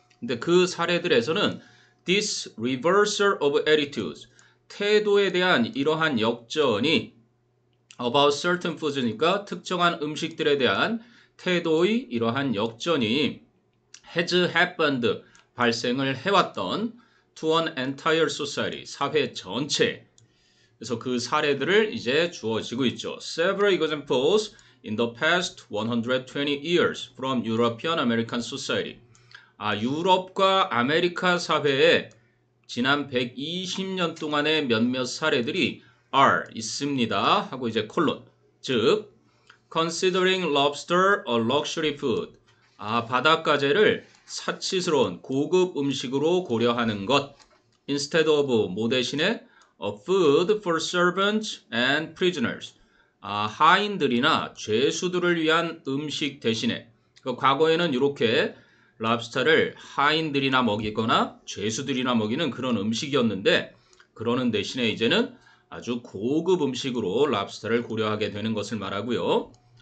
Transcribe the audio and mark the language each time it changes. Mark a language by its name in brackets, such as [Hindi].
[Korean] 근데 그 사례들에서는 [English] this reversal of attitudes, [Korean] 태도에 대한 이러한 역전이 [English] about certain foods [Korean] 니까 특정한 음식들에 대한 태도의 이러한 역전이 [English] has happened, [Korean] 발생을 해왔던 [English] to an entire society, [Korean] 사회 전체. 그래서 그 사례들을 이제 주어지고 있죠. [English] Several examples in the past 120 years from European American society. [Korean] 유럽과 아메리카 사회에 지난 120년 동안의 몇몇 사례들이 are 있습니다. 하고 이제 콜론. [English] 즉, considering lobster a luxury food. [Korean] 바닷가재를 사치스러운 고급 음식으로 고려하는 것. [English] Instead of [Korean] 뭐 대신에 [English] a food for servants and prisoners. [Korean] 하인들이나 죄수들을 위한 음식 대신에 과거에는 이렇게 랍스타를 하인들이나 먹이거나 죄수들이나 먹이는 그런 음식이었는데 그러는 대신에 이제는 아주 고급 음식으로 랍스타를 고려하게 되는 것을 말하고요.